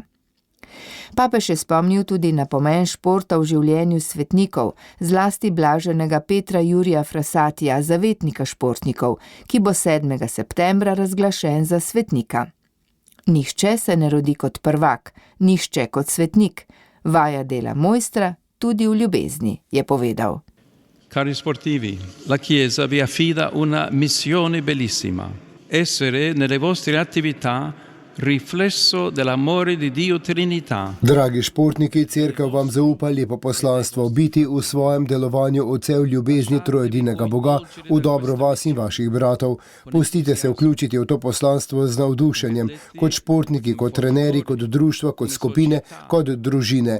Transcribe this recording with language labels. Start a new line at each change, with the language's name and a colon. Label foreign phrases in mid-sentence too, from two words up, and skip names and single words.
Slovenian: Papež je spomnil tudi na pomen športa v življenju svetnikov, zlasti blaženega Petra Jurija Frassatija, zavetnika športnikov, ki bo 7. septembra razglašen za svetnika. Nihče se ne rodi kot prvak, nihče kot svetnik. Vaja dela mojstra tudi v ljubezni, je povedal.
Italian: Cari sportivi, la Chiesa vi affida una missione bellissima. Essere nelle vostre attività riflesso dell'amore di Dio Trinità.
Slovenian: Dragi športniki, cerkev vam zaupa lepo poslanstvo biti v svojem delovanju odsev ljubezni trojedinega Boga v dobro vas in vaših bratov. Pustite se vključiti v to poslanstvo z navdušenjem, kot športniki, kot trenerji, kot društva, kot skupine, kot družine.